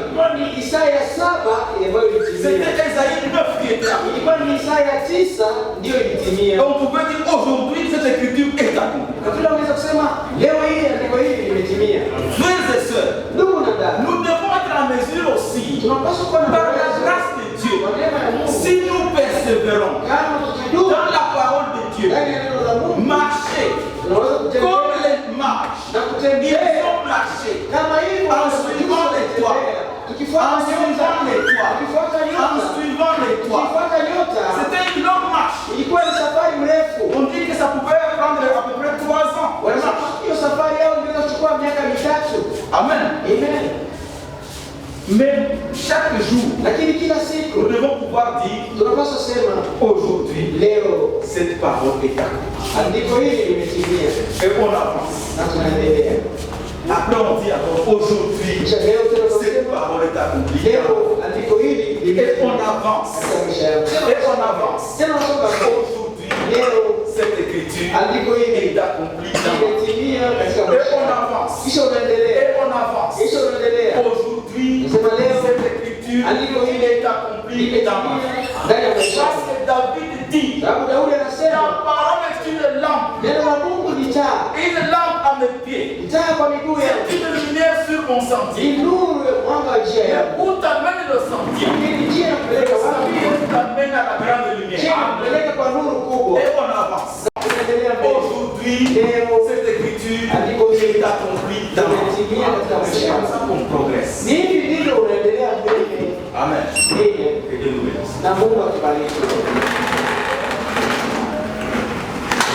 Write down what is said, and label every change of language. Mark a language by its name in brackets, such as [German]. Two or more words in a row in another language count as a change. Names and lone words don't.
[Swahili] ilikuwa ni Isaya 7 ambayo ilitimia. [French] C'était Esaïe 9 qui était accompli. [Swahili] Ilikuwa ni Isaya 9 ndiyo ilitimia. [French] Donc on peut dire aujourd'hui cette écriture est accomplie. [Swahili] Na tunaweza kusema leo hii andiko hili limetimia. [French] Frères et sœurs, [Swahili] Ndugu na dada, [French] nous devons être en mesure aussi, [Swahili] tunapaswa kuwa na [French] par la [Swahili] uwezo [French] grâce de Dieu, [Swahili] kwa neema ya Mungu, [French] si nous persévérons [Swahili] kama tukidumu [French] dans la parole de Dieu, [Swahili] ndani ya neno la Mungu, [French] marcher [Swahili] tunaweza [French] comme [Swahili] kutembea [French] les marches, [Swahili] na [French] ils [Swahili] kutembea [French] ont marché [Swahili] kama hivyo [French] en suivant les toits, [Swahili] tukifuata [French] en suivant les toits, [Swahili] tukifuata [French] en [Swahili] nyota, [French] suivant les toits. [Swahili] tukifuata nyota. [French] C'était une longue marche. [Swahili] Ilikuwa ni safari mrefu. [French] On dit que ça pouvait prendre à peu près 3 ans. [Swahili] Wanasema hiyo safari yao inaweza kuchukua miaka 3. [French] Amen. [Swahili] Amen. [French] Mais chaque jour, [Swahili] Lakini kila siku [French] nous devons pouvoir dire [Swahili] tunapaswa sema [French] aujourd'hui, [Swahili] leo [French] cette parole est accomplie. [Swahili] andiko hili limetimia [French] Et on avance. [Swahili] na tunaendelea. [French] Après, on dit encore aujourd'hui, [Swahili] Kisha leo tena [French] cette [Swahili] tunasema [French] parole est accomplie. [Swahili] leo andiko hili [French] Et on [Swahili] limetimia [French] avance. [Swahili] katika maisha yangu. [French] Et on avance. [Swahili] Tena tunasema [French] Aujourd'hui, [Swahili] leo [French] cette écriture [Swahili] andiko hili [French] est accomplie dans ma vie. [Swahili] limetimia katika [French] Et [Swahili] maisha [French] on [Swahili] yangu. [French] avance. [Swahili] Kisha unaendelea. [French] Et on avance. [Swahili] Kisha unaendelea. [French] Aujourd'hui, [Swahili] Nasema leo [French] cette écriture [Swahili] andiko hili [French] est accomplie dans ma vie. [Swahili] limetimia ndani ya maisha [French] Parce [Swahili] yangu. [French] que David dit, [Swahili] Sababu Daudi [French] la [Swahili] anasema [French] parole est une lampe. [Swahili] neno la Mungu ni taa, [French] Une lampe à mes pieds. [Swahili] ni taa kwa miguu yangu, [French] C'est une lumière sur mon sentier. [Swahili] ni nuru ya mwanga wa njia [French] Et [Swahili] yangu. [French] où t'amène le sentier? [Swahili] Ili njia [French] Le [Swahili] inapeleka wapi? [French] sentier t'amène à la grande [Swahili] Njia [French] lumière. [Swahili] inapeleka kwa nuru kubwa. [French] Et on avance. [Swahili] Tunaendelea mbele. [French] Aujourd'hui, cette écriture [Swahili] Andiko hili [French] est accomplie dans ma vie. [Swahili] limetimia katika maisha [French] C'est comme [Swahili] yangu. [French] ça qu'on progresse. [Swahili] Ni hivi ndivyo unaendelea mbele. [French] Amen. [Swahili] Mbele. [French] Et Dieu nous bénisse. [Swahili] Na Mungu akibariki.